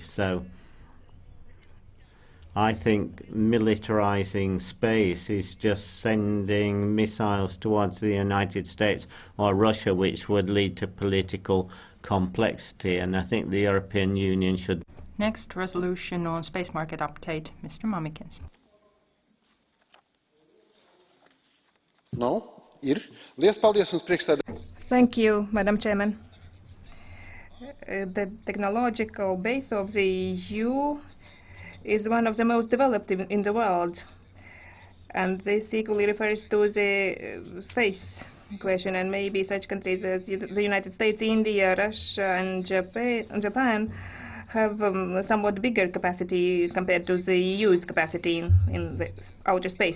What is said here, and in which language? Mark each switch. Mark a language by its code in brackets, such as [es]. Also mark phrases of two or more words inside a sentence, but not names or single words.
[en] So I think militarizing space is just sending missiles towards the United States or Russia, which would lead to political complexity, and I think the European Union should. Next, resolution on space market update. Mr. Mamikins. [lv] No? Ir. Liels paldies jums, priekšsēdētāj. [en] Thank you, Madam Chairman. The technological base of the EU is one of the most developed in the world. And this equally refers to the space question, and maybe such countries as the United States, India, Russia, and Japan have somewhat bigger capacity compared to the EU's capacity in the outer space.